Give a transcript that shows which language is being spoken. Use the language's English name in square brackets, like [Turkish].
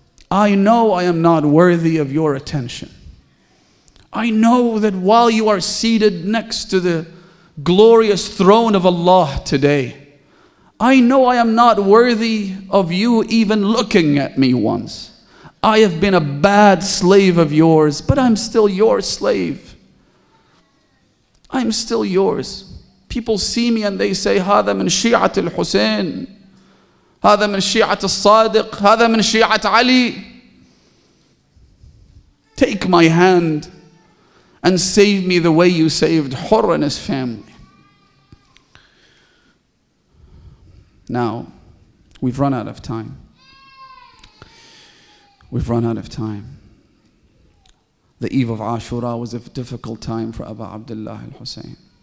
[English] I know I am not worthy of your attention. I know that while you are seated next to the glorious throne of Allah today, I know I am not worthy of you even looking at me once. I have been a bad slave of yours, but I'm still your slave. I'm still yours. People see me and they say, [Arabic] هذا من شيعة الحسين, هذا من شيعة الصادق, هذا من شيعة علي. [English] Take my hand and save me the way you saved Hur and his family. Now, we've run out of time. We've run out of time. The eve of Ashuraa was a difficult time for Abu Abdullah al-Hussein.